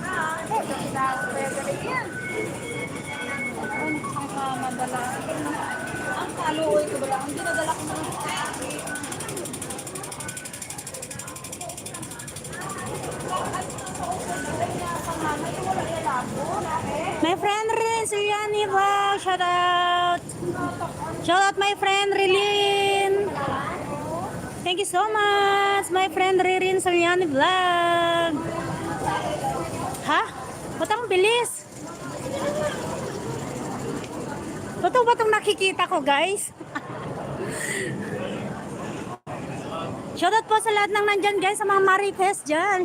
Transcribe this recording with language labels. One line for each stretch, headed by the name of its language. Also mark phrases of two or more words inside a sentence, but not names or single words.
Filipino: Ang kaluoy ko ba lang? Ang dinadala ko naman.
English: My friend Rin, Suryani vlog. Shout out. Shout out my friend Rilin. Thank you so much, my friend Ririn Suryani vlog.
Filipino: Ha? Ba't ang bilis? Totoo ba itong nakikita ko, guys? Shoutout po sa lahat ng nandyan, guys, sa mga marites dyan.